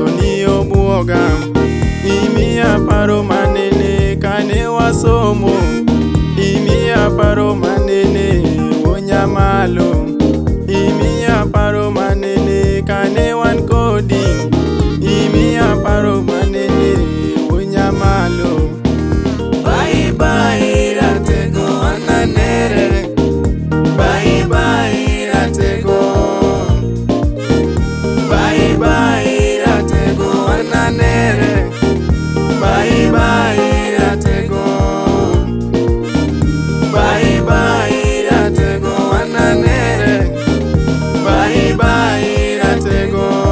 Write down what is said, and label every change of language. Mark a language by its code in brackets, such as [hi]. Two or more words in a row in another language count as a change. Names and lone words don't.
[luo] ni obuoga Imiya paro manene kane wasomo Imiya paro manene wonya malo Imiya paro manene kane wan kodi Imiya paro manene wonya malo [en] Bye bye [luo] ratego ananere [en] Bye bye [luo] ratego [en] Bye bye [luo] ratego ananere [en] Bye bye ratego Bye bye [luo] ratego ananere [en] Bye bye ratego